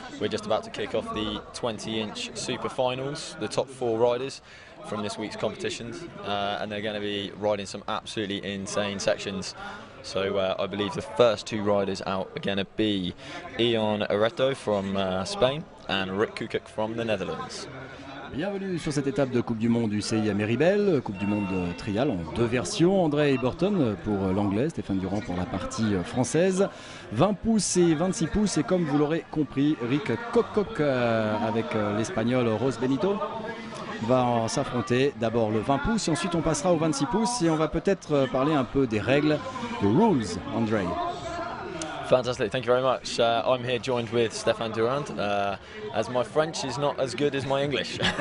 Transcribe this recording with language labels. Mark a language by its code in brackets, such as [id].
[en] We're just about to kick off the 20-inch super finals, the top 4 riders from this week's competitions, and they're going to be riding some absolutely insane sections. So I believe the first 2 riders out are going to be Ion Areto from Spain and Rick Kukuk from the Netherlands. [fr] Bienvenue sur cette étape de Coupe du Monde UCI à Meribel, Coupe du Monde trial en 2 versions. André Burton pour l'anglais, Stéphane Durand pour la partie française. 20 pouces et 26 pouces et comme vous l'aurez compris, Rick Kukuk avec l'espagnol Ros Benito va s'affronter. D'abord le 20 pouces et ensuite on passera au 26 pouces et on va peut-être parler un peu des règles, [en] the rules, [fr] André. [en] Fantastic, thank you very much. I'm here joined with Stéphane Durand, as my French is not as good as my English.